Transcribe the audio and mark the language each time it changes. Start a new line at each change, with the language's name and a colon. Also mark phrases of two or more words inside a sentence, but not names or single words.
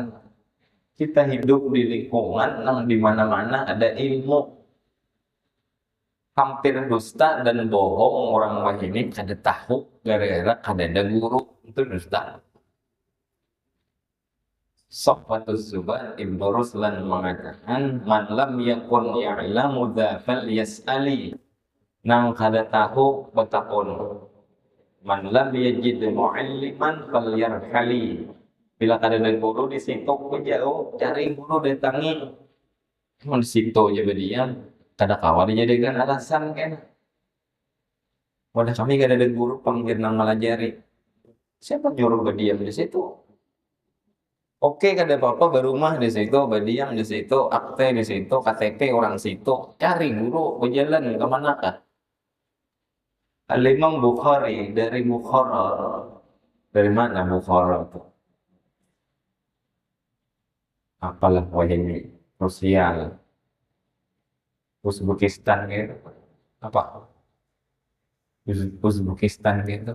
Indonesian: Kita hidup di lingkungan yang di mana-mana ada ilmu.
Banjar: Hampir dusta dan bohong orang mah ini kada tahu gara-gara kada ada guru, itu dusta. Sofwatus Zubair Ibnu Ruslan mengatakan
Arabic: من لم يكن يعلم ذا فليسأل,
Banjar: nang kada tahu betakun.
Arabic: من لم يجد معلما فليرحل,
Banjar: bila kada ada guru di situ jauh cari guru datangi. Cuma di situ aja dia kada kawan dijadikan alasan kan. Wadah kami kada ada guru panggil nang ngalajari. Siapa nyuruh berdiam di situ? Oke, kada apa-apa berumah di situ, berdiam di situ, akte di situ, KTP orang situ, cari guru, berjalan kemana kah? Al-Imam Bukhari dari Bukhara. Dari mana Bukhara itu? Apalah wah ini Rusia, Uzbekistan gitu. Apa? Uzbekistan gitu.